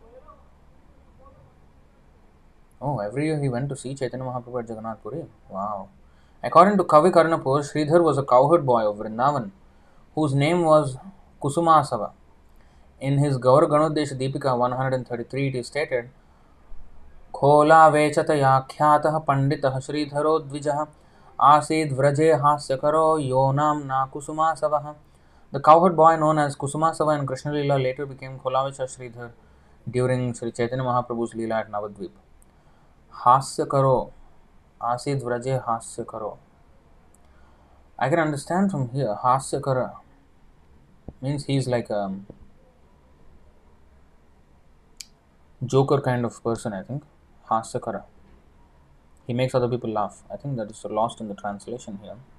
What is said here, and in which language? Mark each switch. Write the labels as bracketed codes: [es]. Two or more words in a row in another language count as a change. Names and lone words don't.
[en] Oh, every year he went to see Chaitanya Mahaprabhu at Jagannath Puri. Wow. According to Kavi Karnapur, Sridhar was a cowherd boy of Vrindavan whose name was Kusumasava. In his Gaur Ganodesha Deepika 133 it is stated, [sa] Khola vechataya khyatah panditah Sridharo dvijah asid vraje hasyakaro yonam na Kusumasavah. [en] The cowherd boy known as Kusumasava in Krishna Leela later became Kholavecha Sridhar during Sri Chaitanya Mahaprabhu's Leela at Navadvip. [sa] Hasyakaro, asid vraje hasyakaro. [en] I can understand from here, Hasyakara means he is like joker kind of person, I think. Hasyakara. He makes other people laugh. I think that is lost in the translation here.